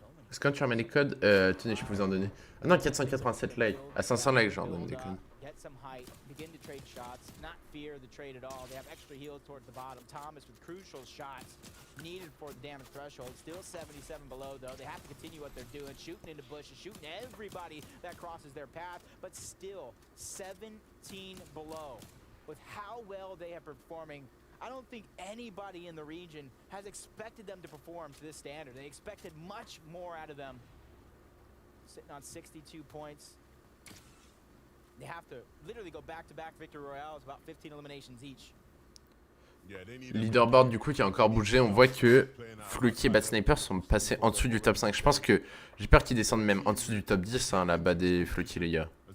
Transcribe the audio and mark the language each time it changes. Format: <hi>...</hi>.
<fr>Est-ce que quand tu remets les codes, tenez, je peux vous en donner. Ah non, 487 likes. À 500 likes, j'en donne des codes.</fr> <en>Begin to trade shots, not fear the trade at all. They have extra heals towards the bottom. Thomas with crucial shots needed for the damage threshold. Still 77 below though. They have to continue what they're doing, shooting into bushes, shooting everybody that crosses their path, but still 17 below. With how well they are performing, I don't think anybody in the region has expected them to perform to this standard. They expected much more out of them. Sitting on 62 points. They have to literally go back-to-back victory royales, about 15 eliminations each.</en> <fr>Leaderboard du coup qui a encore bougé, on voit que Fluky et Bad Sniper sont passés en dessous du top 5. Je pense que j'ai peur qu'ils descendent même en dessous du top 10 hein, là-bas des Fluky les gars.</fr>